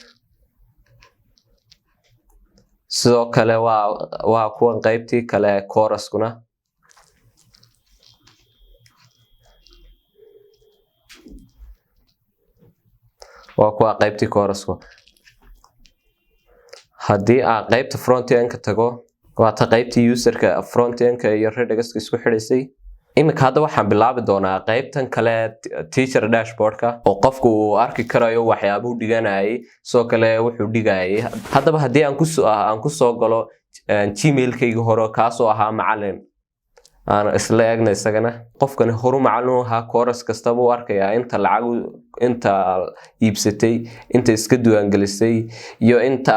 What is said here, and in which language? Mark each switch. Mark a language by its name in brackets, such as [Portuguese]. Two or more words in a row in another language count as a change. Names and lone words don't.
[Somali] sidoo kale waa kuwan qaybtii kale chorus-kuna waa kuwa qaybtii chorus-ku haddii aan qaybta front-end-ka tago waa ta qaybtii userka front-end-ka iyo Redux-ka isku xidhaysay iminka hadda waxaan bilaabi doonaa qaybtan kale [English] teacher dashboard-ka [Somali] oo qofku uu arki karayo waxyaabuhu dhiganayay soo kale wuxuu dhigayay haddaba haddii aan ku soo galo gmail-kayga hore kaasoo ahaa macallin aan isla eegna isagana qofkani horu macallin ahaa course kastaba uu arkayaa inta iibsatay inta iska diiwaangelisay iyo inta